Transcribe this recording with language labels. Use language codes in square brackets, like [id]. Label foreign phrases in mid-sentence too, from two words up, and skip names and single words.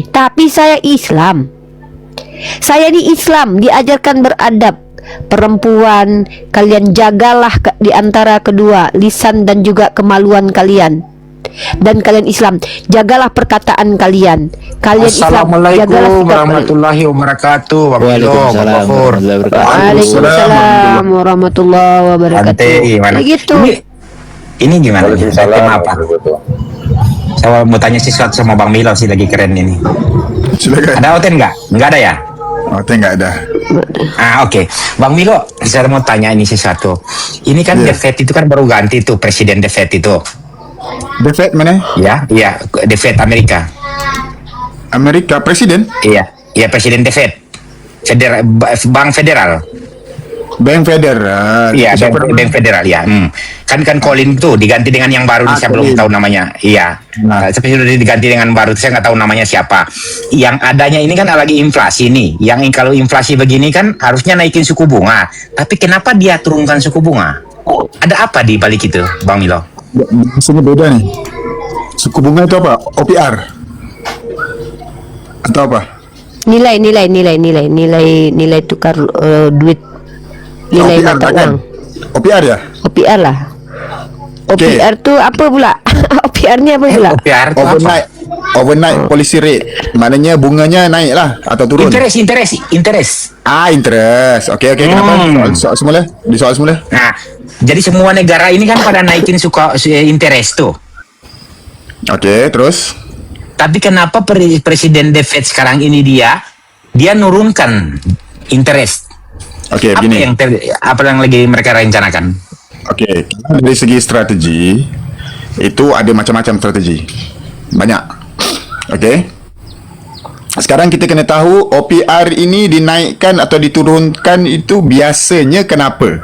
[id] Tapi saya Islam. Saya di Islam diajarkan beradab. Perempuan, kalian jagalah di antara kedua lisan dan juga kemaluan kalian. Dan kalian Islam, jagalah perkataan kalian. Kalian Islam, jagalah sikap [ar] ورحمة الله وبركاته. وعليكم السلام ورحمة الله وبركاته. [id] Begitu. Ini gimana? Tema apa? Saya mau tanya sesuatu sama Bang Milo sih, lagi keren ini. Silakan. Ada Oten nggak? Nggak ada ya? Oten nggak ada. Oke. Bang Milo, saya mau tanya ini sesuatu. Ini kan The Fed itu kan baru ganti tuh, Presiden The Fed itu. The Fed mana? Iya, The Fed Amerika. Amerika presiden? Iya, Presiden The Fed. Bank Federal. Bank Federal. Iya, Bank Federal ya. Kan Colin tuh diganti dengan yang baru, saya belum tahu namanya. Iya. Tapi sudah diganti dengan baru, saya nggak tahu namanya siapa. Yang adanya ini kan lagi inflasi nih. Yang kalau inflasi begini kan harusnya naikin suku bunga. Tapi kenapa dia turunkan suku bunga? Ada apa di balik itu, Bang Milo? Maksudnya beda nih. Suku bunga itu apa? [ms] OPR atau apa? [id] Nilai tukar duit, nilai [ms] OPR, [id] mata kan? uang. [ms] OPR ya? OPR lah. OPR tuh apa pula? OPR-nya apa pula? OPR itu [en] overnight policy rate. [ms] Maknanya bunganya naik lah atau turun? Interest. Interest. Oke. Kenapa? Soal semula. [id] Nah, jadi semua negara ini kan pada naikin interest tuh. Oke, terus? Tapi kenapa Presiden The Fed sekarang ini dia nurunkan interest? [ms] Oke, begini. [id] Apa yang lagi mereka rencanakan? [ms] Oke, dari segi strategi itu ada macam-macam strategi. Banyak. Oke. Sekarang kita kena tahu OPR ini dinaikkan atau diturunkan itu biasanya kenapa?